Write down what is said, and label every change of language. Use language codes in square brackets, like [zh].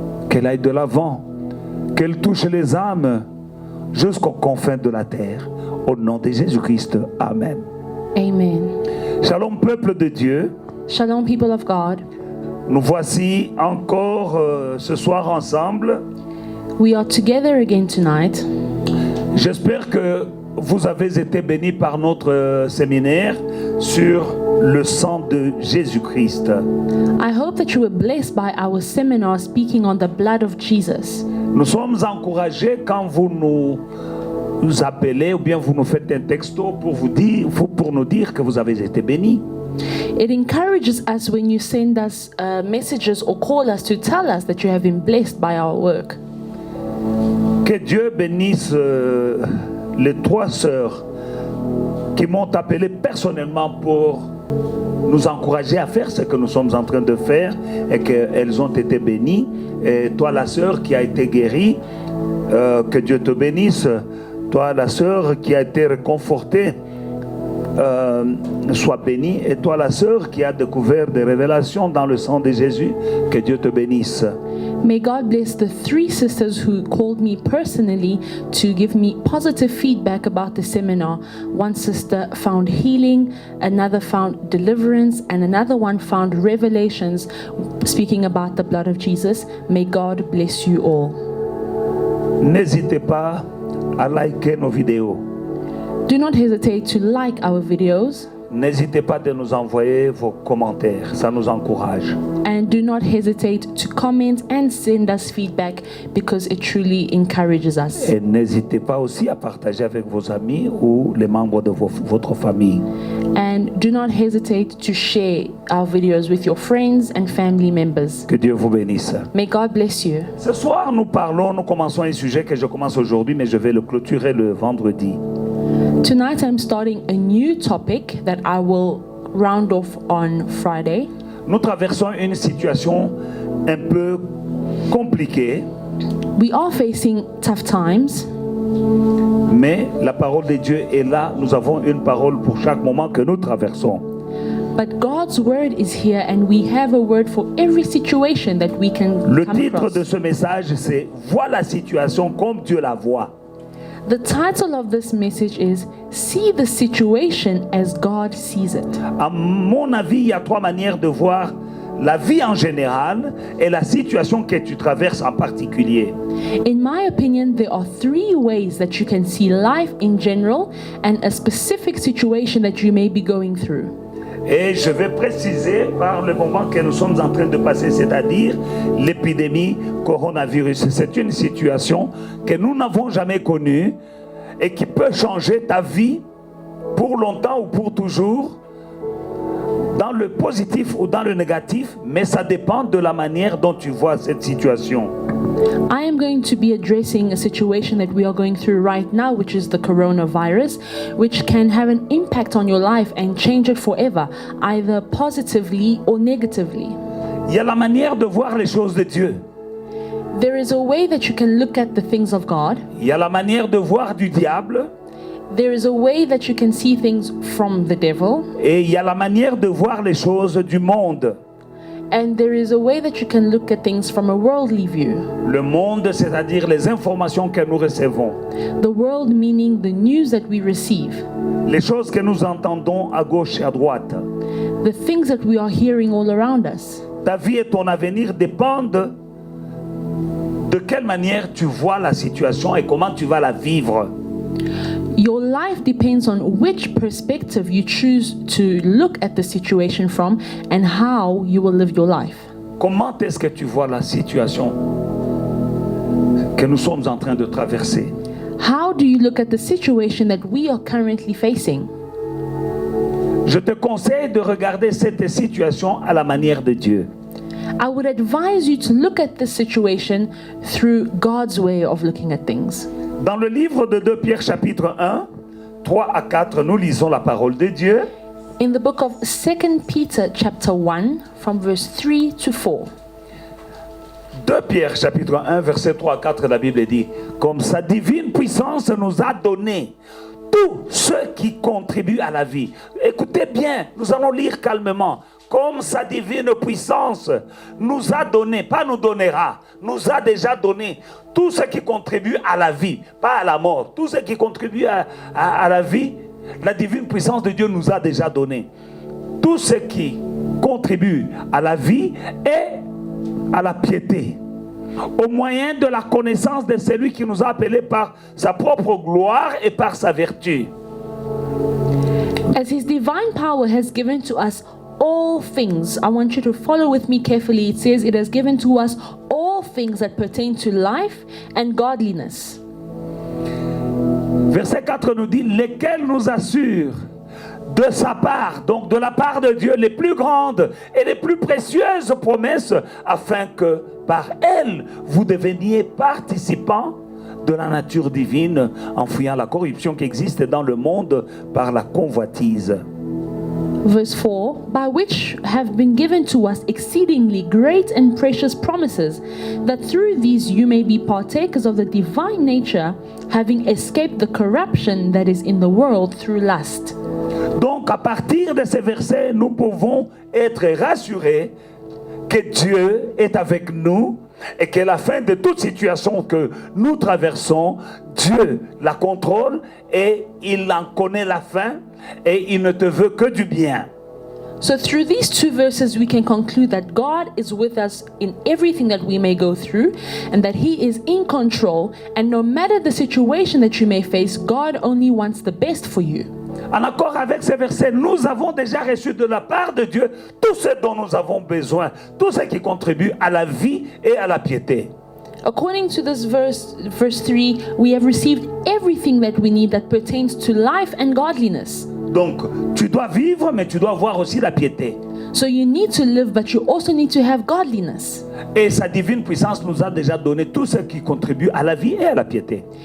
[fr] Qu'elle aille de l'avant, qu'elle touche les âmes jusqu'aux confins de la terre. Au nom de Jésus-Christ, Amen. Amen. Shalom, peuple de Dieu. [en] Shalom, people of God. [fr] Nous voici encore ce soir ensemble. [en] We are together again tonight. [fr] J'espère que vous avez été bénis par notre séminaire sur le sang de Jésus-Christ. [en] I hope that you were blessed by our seminar speaking on the blood of Jesus. [fr] Nous sommes encouragés quand vous nous appelez ou bien vous nous faites un texto pour nous dire que vous avez été bénis. [en] It encourages us when you send us messages or call us to tell us that you have been blessed by our work. [fr] Que Dieu bénisse les 3 sœurs qui m'ont appelé personnellement pour nous encourager à faire ce que nous sommes en train de faire et qu'elles ont été bénies. Et toi, la sœur qui a été guérie, que Dieu te bénisse. Toi, la sœur qui a été réconfortée, sois bénie. Et toi, la sœur qui a découvert des révélations dans le sang de Jésus, que Dieu te bénisse. [en] May God bless the 3 sisters who called me personally to give me positive feedback about the seminar. One sister found healing, another found deliverance, and another one found revelations speaking about the blood of Jesus. May God bless you all. [fr] N'hésitez pas à liker nos vidéos. [en] Do not hesitate to like our videos. [fr] N'hésitez pas de nous envoyer vos commentaires, ça nous encourage. [en] And do not hesitate to comment and send us feedback because it truly encourages us. [fr] Et n'hésitez pas aussi à partager avec vos amis ou les membres de votre famille. [en] And do not hesitate to share our videos with your friends and family members. [fr] Que Dieu vous bénisse. [en] May God bless you. [fr] Ce soir, nous commençons un sujet que je commence aujourd'hui, mais je vais le clôturer le vendredi. [en] Tonight I'm starting a new topic that I will round off on Friday. [fr] Nous traversons une situation un peu compliquée, [en] We are facing tough times, [fr] mais la parole de Dieu est là. Nous avons une parole pour chaque moment que nous traversons. [en] but God's word is here and we have a word for every situation that we can [fr] Le [en] come [fr] titre [en] across. [fr] de ce message, c'est « Vois la situation comme Dieu la voit ». [en] The title of this message is See the Situation as God Sees It. [fr] À mon avis, il y a 3 manières de voir la vie en général et la situation que tu traverses en particulier. [en] In my opinion, there are 3 ways that you can see life in general and a specific situation that you may be going through. [fr] Et je vais préciser par le moment que nous sommes en train de passer, c'est-à-dire l'épidémie coronavirus. C'est une situation que nous n'avons jamais connue et qui peut changer ta vie pour longtemps ou pour toujours, dans le positif ou dans le négatif, mais ça dépend de la manière dont tu vois cette situation. [en] I am going to be addressing a situation that we are going through right now, which is the coronavirus, which can have an impact on your life and change it forever, either positively or negatively. [fr] Il y a la manière de voir les choses de Dieu. [en] There is a way that you can look at the things of God. [fr] Il y a la manière de voir du diable. [en] There is a way that you can see things from the devil. [fr] Et il y a la manière de voir les choses du monde. [en] And there is a way that you can look at things from a worldly view. [fr] Le monde, c'est-à-dire les informations que nous recevons. [en] The world meaning the news that we receive. [fr] Les choses que nous entendons à gauche et à droite. [en] The things that we are hearing all around us. [fr] Ta vie et ton avenir dépendent de quelle manière tu vois la situation et comment tu vas la vivre. [en] Your life depends on which perspective you choose to look at the situation from and how you will live your life. [fr] Comment est-ce que tu vois la situation que nous sommes en train de traverser? [en] How do you look at the situation that we are currently facing? [fr] Je te conseille de regarder cette situation à la manière de Dieu. [en] I would advise you to look at this situation through God's way of looking at things. [fr] Dans le livre de 2 Pierre chapitre 1, 3 à 4, nous lisons la parole de Dieu. [en] In the book of 2 Peter chapter 1 from verse 3 to 4. [fr] 2 Pierre chapitre 1 verset 3 à 4, la Bible dit: comme sa divine puissance nous a donné tout ce qui contribue à la vie. Écoutez bien, nous allons lire calmement. Comme sa divine puissance nous a donné, pas nous donnera, nous a déjà donné tout ce qui contribue à la vie, pas à la mort. Tout ce qui contribue à la vie, la divine puissance de Dieu nous a déjà donné. Tout ce qui contribue à la vie et à la piété, au moyen de la connaissance de celui qui nous a appelés par sa propre gloire et par sa vertu. [en] As his divine power has given to us all things, I want you to follow with me carefully. It says it has given to us all things that pertain to life and godliness. [fr] Verset 4 nous dit: lesquels nous assurent de sa part, donc de la part de Dieu, les plus grandes et les plus précieuses promesses, afin que par elles vous deveniez participants de la nature divine, en fuyant la corruption qui existe dans le monde par la convoitise. [en] Verse 4, by which have been given to us exceedingly great and precious promises, that through these you may be partakers of the divine nature, having escaped the corruption that is in the world through lust. [fr] Donc à partir de ces versets, nous pouvons être rassurés que Dieu est avec nous et qu'à la fin de toute situation que nous traversons, Dieu la contrôle et il en connaît la fin et il ne te veut que du bien. [en] So through these two verses we can conclude that God is with us in everything that we may go through, and that He is in control, and no matter the situation that you may face, God only wants the best for you. [fr] En accord avec ces versets, nous avons déjà reçu de la part de Dieu tout ce dont nous avons besoin, tout ce qui contribue à la vie et à la piété. [en] According to this verse 3, we have received everything that we need that pertains to life and godliness. [fr] Donc, tu dois vivre, mais tu dois avoir aussi la piété. [en] So you need to live, but you also need to have godliness. [fr] Et sa divine puissance nous a déjà donné tout ce qui contribue à la vie et à la piété.